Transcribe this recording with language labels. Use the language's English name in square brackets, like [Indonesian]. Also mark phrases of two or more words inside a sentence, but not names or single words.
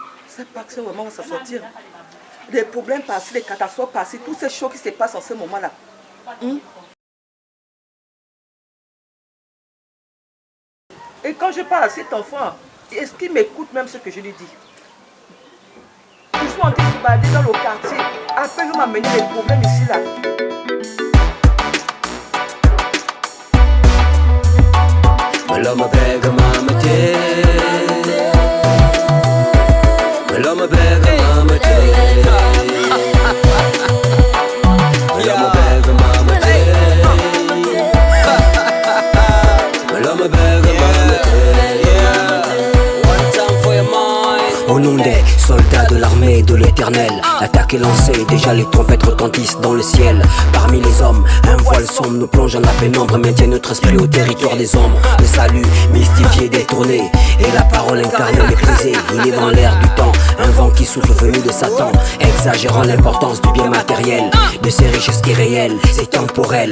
[French] sais pas que vraiment va s'en sortir. Les problèmes par-ci, les catastrophes par-ci, toutes ces choses qui se passent en ce moment-là. Et quand je parle à cet enfant, est-ce qu'il m'écoute même ce que je lui dis? Je suis en train de se balader dans le quartier. Après, il m'a amené les problèmes ici, là. Maloma bega mama te, Maloma bega mama te, Maloma bega mama te, Maloma bega mama te. [English] One time for your mind. [French] Au nom des soldats de l'armée de l'éternel, l'attaque est lancée, déjà les trompettes retentissent dans le ciel. Parmi les hommes, un voile sombre nous plonge dans la pénombre, maintient notre esprit au territoire des ombres. Le salut mystifié, détourné, et la parole incarnée, méprisée. Il est dans l'air du temps, un vent qui souffle venu de Satan, exagérant l'importance du bien matériel, de ses richesses irréelles, c'est temporel.